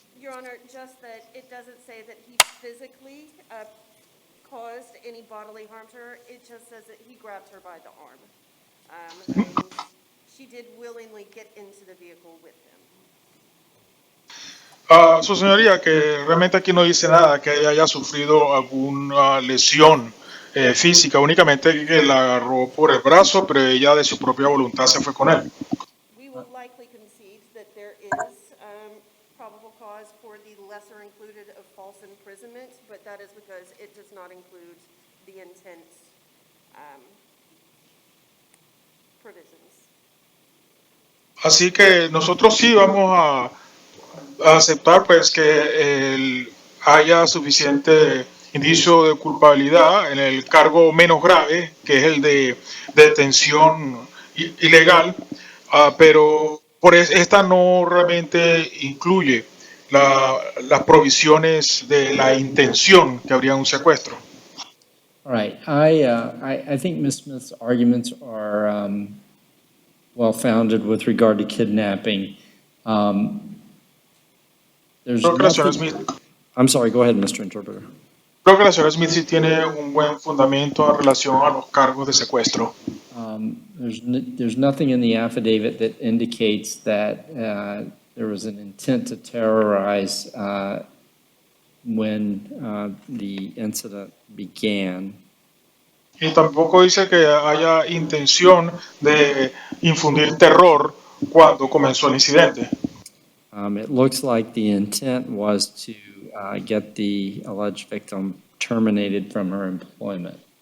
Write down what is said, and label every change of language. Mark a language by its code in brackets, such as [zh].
[en] Your Honor, just that it doesn't say that he physically caused any bodily harm to her. It just says that he grabbed her by the arm. And she did willingly get into the vehicle with him. [es] Su señoría, que realmente aquí no dice nada que ella haya sufrido alguna lesión física, únicamente que la agarró por el brazo, pero ella de su propia voluntad se fue con él. [en] We will likely concede that there is probable cause for the lesser included of false imprisonment, but that is because it does not include the intent provisions. [es] Así que nosotros sí vamos a aceptar pues que haya suficiente indicio de culpabilidad en el cargo menos grave, que es el de detención ilegal, pero esta no realmente incluye las provisiones de la intención que habría un secuestro. [en] All right, I think Ms. Smith's arguments are well-founded with regard to kidnapping. There's [es] Creo que la señora [en] nothing- [es] Smith, [en] I'm sorry, go ahead, Mr. Interpreter. [es] creo que la señora Smith sí tiene un buen fundamento en relación a los cargos de secuestro. [en] There's nothing in the affidavit that indicates that there was an intent to terrorize when the incident began. [es] Y tampoco dice que haya intención de infundir terror cuando comenzó el incidente. [en] It looks like the intent was to get the alleged victim terminated from her employment.